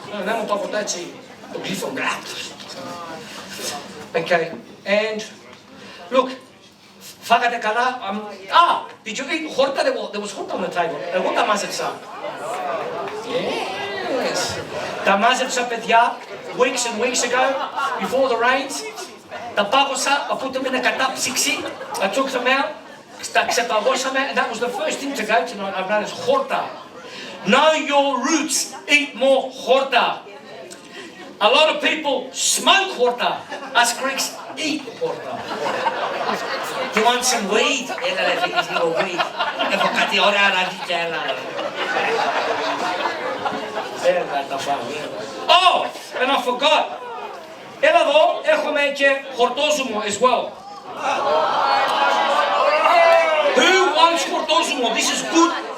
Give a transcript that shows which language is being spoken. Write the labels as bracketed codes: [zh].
[el] Δεν μου παγωτά έτσι, το γλύφο. [en] Okay, and look, [el] φάγατε καλά. [en] Did you eat χόρτα? There was χόρτα on the table. [el] Εγώ τα μάζεψα. [en] Yes. [el] Τα μάζεψα, παιδιά, [en] weeks and weeks ago, before the rains. [el] Τα πάγωσα, αφού το μείνε κατάψυξη. [en] I took them out. [el] Τα ξεπαγώσαμε. [en] And that was the first thing to go tonight. I've noticed χόρτα. Know your roots. Eat more χόρτα. A lot of people smoke horta. Us Greeks eat horta. You want some weed? [el] Έλα ρε φίλες λίγο weed. Έχω κάτι ωραία να δει και έλα. Έλα τα πάμε. [en] Oh, and I forgot. [el] Έλα εδώ έχουμε και χορτόζουμο [en] as well. Who wants χορτόζουμο? This is good.